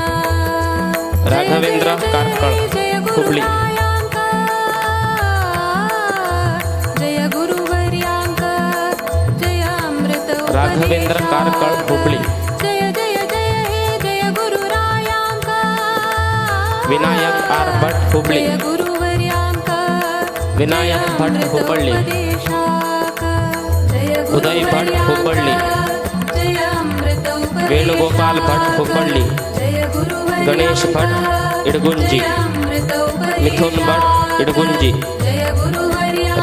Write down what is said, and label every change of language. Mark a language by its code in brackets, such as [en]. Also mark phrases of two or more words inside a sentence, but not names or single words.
[kok] राघवेंद्र कारकळ हुबळी जय गुरुवर्यांक जय अमृत राघवेंद्र कारकळ हुबळी जय जय जय हे जय गुरुरायांक विनायक आर भट हुबळी जय गुरुवर्यांक विनायक भट हुबळी उदय भट हुबळी जय अमृत वेणुगोपाल भट हुबळी जय गुरुवर्यांक गणेश भट इडगुंजी मिथुन भट इडगुंजी जय गुरुवर्यांक